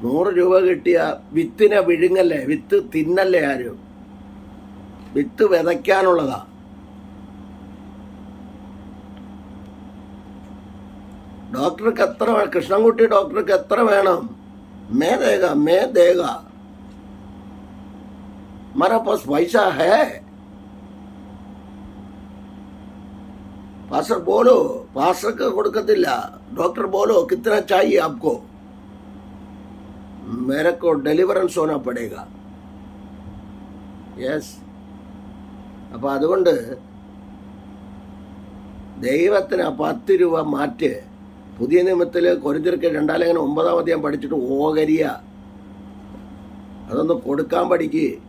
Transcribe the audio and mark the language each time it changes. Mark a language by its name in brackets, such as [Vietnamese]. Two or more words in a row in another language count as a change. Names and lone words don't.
[Malayalam] 100 രൂപ കിട്ടിയ വിത്തിനെ വിഴുങ്ങല്ലേ, വിത്ത് തിന്നല്ലേ ആരും. വിത്ത് വിതയ്ക്കാനുള്ളതാ. ഡോക്ടർക്ക് എത്ര കൃഷ്ണൻകുട്ടി ഡോക്ടർക്ക് എത്ര വേണം? [Hindi] मैं देगा हमारा पास पैसा है. पास्टर बोलो, पास्टर को കൊടുക്കത്തില്ല. डॉक्टर बोलो कितना चाहिए आपको? मेरे को डेलीवरेंस होना पड़ेगा. [Malayalam] യെസ്. അപ്പം അതുകൊണ്ട് ദൈവത്തിന് 10 രൂപ മാറ്റ്. പുതിയ നിയമത്തിൽ കൊരിന്ത്യർക്ക് 2 ലേഖനം 9-ാം അധ്യായം പഠിച്ചിട്ട് ഓകരിയ അതൊന്ന് കൊടുക്കാൻ പഠിക്ക്.